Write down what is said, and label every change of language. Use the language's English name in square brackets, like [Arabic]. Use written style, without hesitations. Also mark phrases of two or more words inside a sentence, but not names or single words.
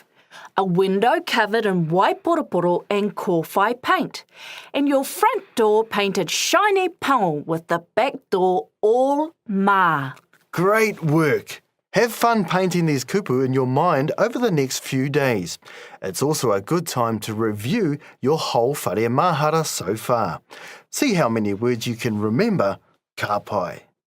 [English] A window covered in waiporoporo and kōwhai paint. And your front door painted shiny pango with the back door all ma. Great work! Have fun painting these kupu in your mind over the next few days. It's also a good time to review your whole [Māori] whare mahara [English] so far. See how many words you can remember. [Māori] Ka pai.